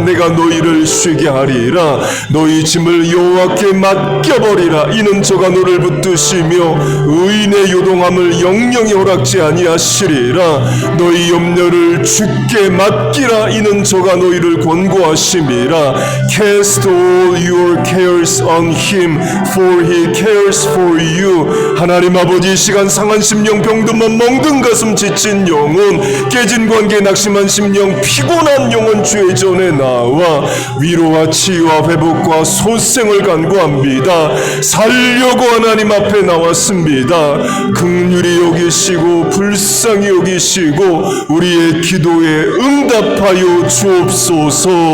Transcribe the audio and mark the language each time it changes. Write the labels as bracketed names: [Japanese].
[Korean] 내가 너희를 쉬게 하리라. 너희 짐을 여호와께 맡겨버리라. 이는 저가 너를 붙드시며 의인의 요동함을 영영이 허락지 아니하시리라. 너희 염려를 주께 맡기라. 이는 저가 너희를 권고하심이라. [English] Cast all your cares on him, for he cares for you. [Korean] 하나님 아버지 이 시간 상한 심령, 병든 몸, 멍든 가슴, 지친 영혼, 깨진 관계, 낙심한 심령, 피곤한 영혼 주의 전에 나와 위로와 치유와 회복과 소생을 간구합니다. 살려고 하나님 앞에 나왔습니다. 긍휼히 여기시고 불쌍히 여기시고 우리의 기도에 응답하여 주옵소서.